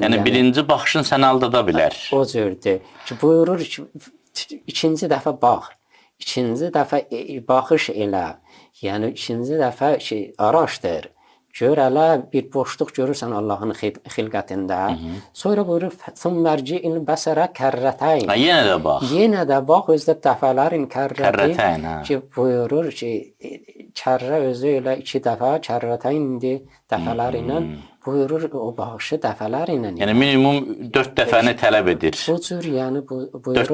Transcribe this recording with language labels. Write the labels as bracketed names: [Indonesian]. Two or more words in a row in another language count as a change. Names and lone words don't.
[Azerbaijani] Yəni, birinci baxışın səni aldada bilər. O cürdür. Buyurur ki, ikinci dəfə bax. İkinci dəfə baxış elə. Yəni, ikinci dəfə araşdır. Gör, hələ bir boşluq görürsən Allahın xilqətində. Sonra buyurur, [Arabic] ثُمَّرْجِئِ الْبَسَرَ كَرَّتَيْنِ. [Azerbaijani] Yenə də bax. Yenə də bax, özdə dəfələrin kərrətəyn. Ki, buyurur ki, kərrə özü ilə 2 dəfə, kərrətəyndir dəfələr ilə. Buyurur, o baxışı dəfələr ilə. Yəni, minimum 4 dəfəni tələb edir. Bu cür, yəni, buyurur.